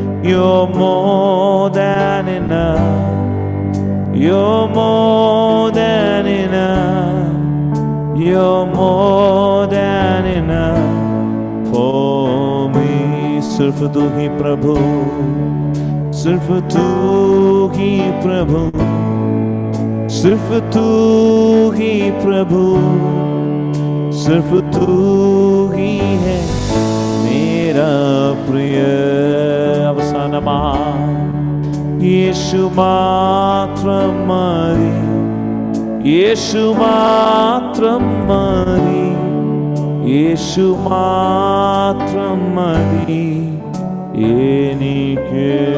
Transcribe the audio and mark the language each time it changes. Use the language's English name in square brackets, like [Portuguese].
[English] You're more than enough, you're more than enough, you're more than enough for me. [Hindi] सिर्फ तू ही प्रभु, सिर्फ तू ही प्रभु, सिर्फ तू ही प्रभु, सिर्फ तू ही है मेरा प्रिय. [Malayalam] അവസാനമാ യേശു മാത്രം മതി, യേശു മാത്രം മതി, യേശു മാത്രം മതി എനിക്ക്.